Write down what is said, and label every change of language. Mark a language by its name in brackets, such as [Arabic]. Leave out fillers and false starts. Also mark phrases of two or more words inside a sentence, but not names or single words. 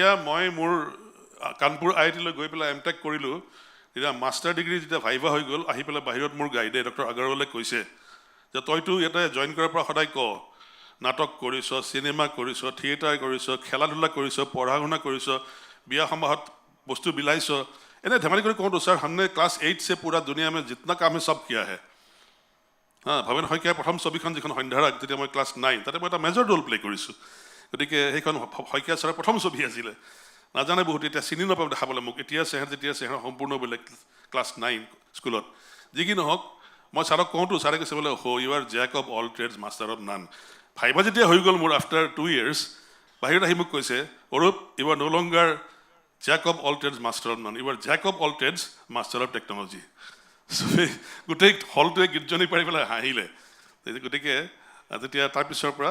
[Assamese] মই মোৰ কানপুৰ IIT-লৈ গৈ পেলাই এম টেক কৰিলোঁ তেতিয়া মাষ্টাৰ ডিগ্ৰী যেতিয়া ভাইভা হৈ গ'ল আহি পেলাই বাহিৰত মোৰ গাইডে ডক্টৰ আগৰৱালে কৈছে যে তইতো ইয়াতে জইন কৰাৰ পৰা সদায় ক নাটক কৰিছ চিনেমা কৰিছ থিয়েটাৰ কৰিছ খেলা ধূলা কৰিছ পঢ়া শুনা কৰিছ বিয়া সমাহত বস্তু বিলাইছ এনে ধেমালি কৰি কওঁতো ছাৰ [Hindi] हमने क्लास 8 से पूरा दुनिया में जितना काम है सब किया है [Assamese] ভৱেন শইকীয়াৰ প্ৰথম ছবিখন যিখন সন্ধ্যাৰাগ যেতিয়া মই ক্লাছ 9 তাতে মই এটা [English] major role play [Assamese] কৰিছোঁ গতিকে সেইখন শইকীয়া ছাৰৰ প্ৰথম ছবি আছিলে নাজানে বহুত এতিয়া চিনি নাপাব দেখাবলৈ মোক এতিয়া চেহেৰা সম্পূৰ্ণ বেলেগ ক্লাছ 9 স্কুলত যি কি নহওক মই ছাৰক কওঁতো ছাৰে কৈছে বোলে [English] you are jack of all trades master of none [Assamese] ভাইবা যেতিয়া হৈ গ'ল মোৰ [English] after 2 years [Assamese] বাহিৰত আহি মোক কৈছে অৰূপ [English] you are no longer jack of all trades master of none you are jack of all trades master of technology [Assamese] গোটেই হলটোৱে গীতজনী পাৰি পেলাই হাঁহিলে গতিকে তেতিয়া তাৰপিছৰ পৰা